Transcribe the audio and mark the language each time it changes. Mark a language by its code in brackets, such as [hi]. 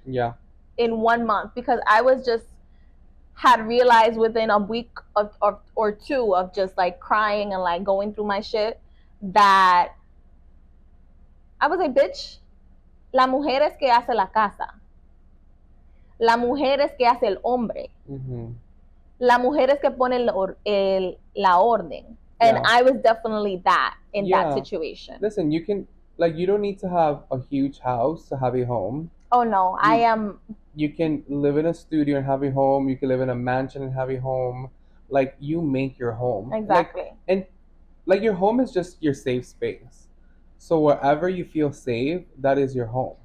[en] Yeah. In 1 month because I was just had realized within a week or two of just like crying and like going through my shit that I was like, bitch, [es] la mujer es que hace la casa. La mujer es que hace el hombre. La mujer es que pone la orden. [en] And I was definitely that in that situation. Listen, you can, like, you don't need to have a huge house to have a home. Oh, no. You can live in a studio and have a home. You can live in a mansion and have a home. Like, you make your home. Exactly. And, like, your home is just your safe space. So wherever you feel safe, that is your home.